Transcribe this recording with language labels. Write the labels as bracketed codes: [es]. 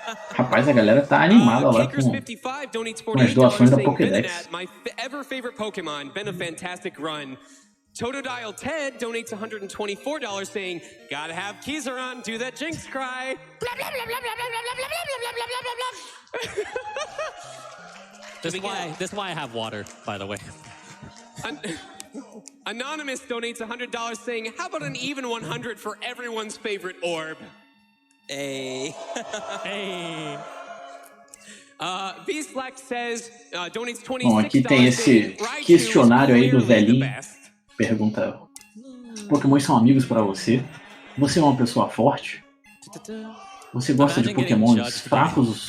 [pt] Rapaz, a galera tá animada lá com as doações da Pokédex. [en] My ever favorite Pokemon, been a fantastic run. Totodile Ted donates $124 saying, gotta have Kizaron do that Jinx cry. This is why I have water, by the way. Anonymous donates $100 saying, how about an even 100 for everyone's favorite orb? Hey. Hey. Beastlack says, donates $26. [pt] Bom, aqui tem esse questionário aí do velhinho. Pergunta, os Pokémon são amigos para você? Você é uma pessoa forte? Você gosta de Pokémons fracos?